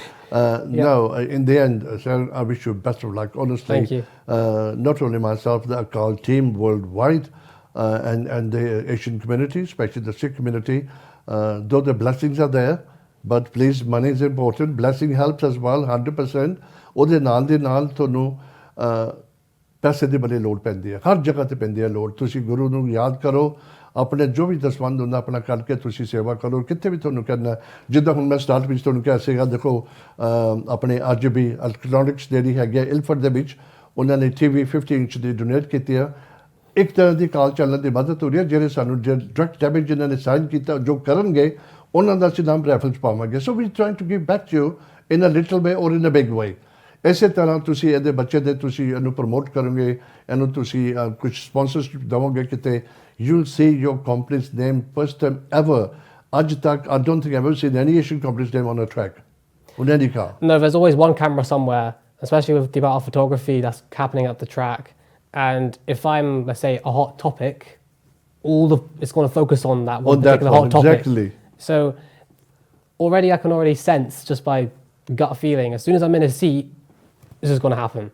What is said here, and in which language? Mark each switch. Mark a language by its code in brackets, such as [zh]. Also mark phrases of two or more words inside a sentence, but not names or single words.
[en] No, in the end, Ceran, I wish you best of luck, honestly. Thank you. Not only myself, the Akaal team worldwide, and the Asian community, especially the Sikh community, though the blessings are there, but please, money is important. Blessing helps as well, 100%. [pa] ਉਹਦੇ ਨਾਲ ਤੁਹਾਨੂੰ ਪੈਸੇ ਦੀ ਬੜੀ ਲੋੜ ਪੈਂਦੀ ਹੈ, ਹਰ ਜਗ੍ਹਾ ਤੇ ਪੈਂਦੀ ਹੈ ਲੋੜ. ਤੁਸੀਂ ਗੁਰੂ ਨੂੰ ਯਾਦ ਕਰੋ, ਆਪਣੇ ਜੋ ਵੀ ਦਸਵੰਧ ਹੁੰਦਾ ਆਪਣਾ ਕਰਕੇ ਤੁਸੀਂ ਸੇਵਾ ਕਰੋ, ਕਿੱਥੇ ਵੀ ਤੁਹਾਨੂੰ ਕਰਨਾ. ਜਿੱਦਾਂ ਹੁਣ ਮੈਂ ਸਟਾਰਟ ਵਿੱਚ ਤੁਹਾਨੂੰ ਕਿਹਾ ਸੀਗਾ, ਦੇਖੋ ਆਪਣੇ ਅੱਜ ਵੀ ਇਲੈਕਟ੍ਰੋਨਿਕਸ ਜਿਹੜੀ ਹੈਗੀ ਇਲਫਰਟ ਦੇ ਵਿੱਚ ਉਹਨਾਂ ਨੇ TV 50 ਇੰਚ ਦੀ ਡੋਨੇਟ ਕੀਤੀ ਆ. ਇੱਕ ਤਰ੍ਹਾਂ ਦੀ ਅਕਾਲ ਚੈਨਲ ਦੀ ਮਦਦ ਹੋ ਰਹੀ ਹੈ. ਜਿਹੜੇ ਸਾਨੂੰ [en] direct debit [pa] ਜਿਨ੍ਹਾਂ ਨੇ ਸਾਈਨ ਕੀਤਾ, ਜੋ ਕਰਨਗੇ ਉਹਨਾਂ ਦਾ ਅਸੀਂ ਨਾਮ ਰੈਫਲ 'ਚ ਪਾਵਾਂਗੇ. [en] So we trying to give back to you in a little way or in a big way. [pa] ਇਸੇ ਤਰ੍ਹਾਂ ਤੁਸੀਂ ਇਹਦੇ ਬੱਚੇ ਦੇ ਤੁਸੀਂ ਇਹਨੂੰ ਪ੍ਰਮੋਟ ਕਰੋਗੇ, ਇਹਨੂੰ ਤੁਸੀਂ ਕੁਝ ਸਪਾਂਸਰਸ਼ਿਪ ਦੇਵੋਗੇ ਕਿਤੇ, [en] you'll see your company's name first time ever. [pa] ਅੱਜ ਤੱਕ [en] I don't think I've ever seen any Asian company's name on a track, on any car. No, there's always one camera somewhere, especially with the amount of photography that's happening at the track. And if I'm, let's say, a hot topic, it's going to focus on that one particular hot topic. Exactly. So already I can already sense just by gut feeling, as soon as I'm in a seat, this is going to happen.